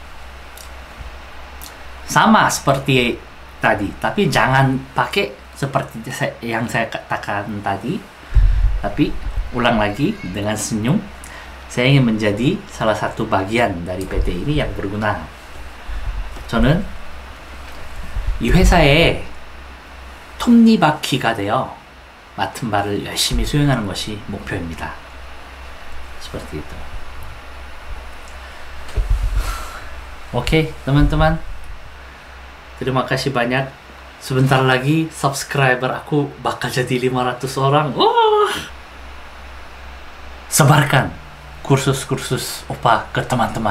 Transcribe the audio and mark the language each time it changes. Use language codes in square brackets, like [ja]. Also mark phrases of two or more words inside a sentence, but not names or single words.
[id] Sama seperti tadi, tapi jangan pakai seperti yang saya katakan tadi, tapi ulang lagi dengan senyum. Saya ingin menjadi salah satu bagian dari PT ini yang berguna. [ko] 저는 이 회사의 톱니바퀴가 되어 맡은 바를 열심히 수행하는 것이 목표입니다. [id] Seperti itu. Oke, teman-teman. Terima kasih banyak. Sebentar lagi subscriber aku bakal jadi 500 orang. Sebarkan kursus-kursus Opa ke teman-teman.